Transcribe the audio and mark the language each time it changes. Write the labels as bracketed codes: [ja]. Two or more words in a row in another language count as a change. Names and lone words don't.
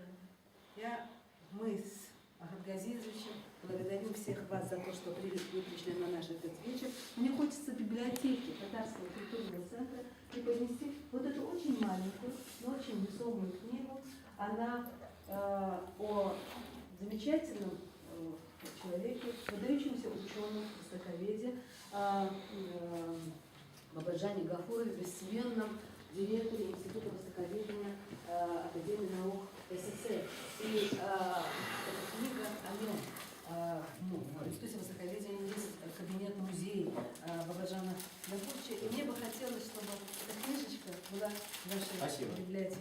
[ru] Мы с Ахмед Газизовичем благодарим всех вас за то, что вы пришли на наш этот вечер. Мне хочется библиотеки Татарского культурного центра преподнести вот эту очень маленькую, но очень весомую книгу. Она о замечательном человеке, выдающемся ученом, востоковеде, Бабаджане Гафурове, бессменном директоре Института востоковедения Академии наук СССР. И эта книга о нем. В Институте востоковедения есть кабинет-музей Бабаджана Гафуровича. И мне бы хотелось, чтобы эта книжечка была в вашей библиотеке.